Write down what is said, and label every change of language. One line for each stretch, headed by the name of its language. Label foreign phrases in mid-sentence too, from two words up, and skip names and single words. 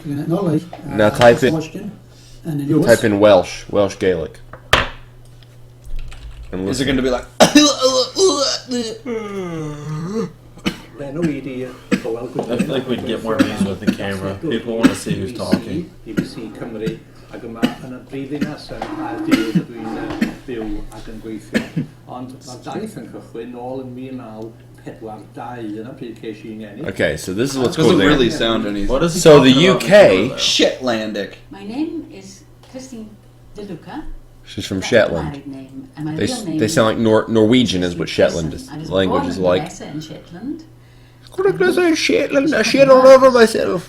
English: Now type in Welsh Gaelic. And Is it going to be like... I feel like we'd get more views with the camera. People want to see who's talking.
Welsh: BBC Cymru ac yma yn y brifddinas yn Caerdydd dwi'n byw ac yn gweithio. Ond mae'r daith yn cychwyn nôl yn 1942 yna pryd ces i'n geni.
English: Okay, so this is what's Doesn't cool. really sound anything. What is he So the talking about UK... before Shetlandic. My name is Christine De Luca. She's from That's my Shetland. married name. And my real name They sound like Norwegian is what Shetland is. I was Language born is in like. Odessa in Shetland. Shetland, I shit all over myself.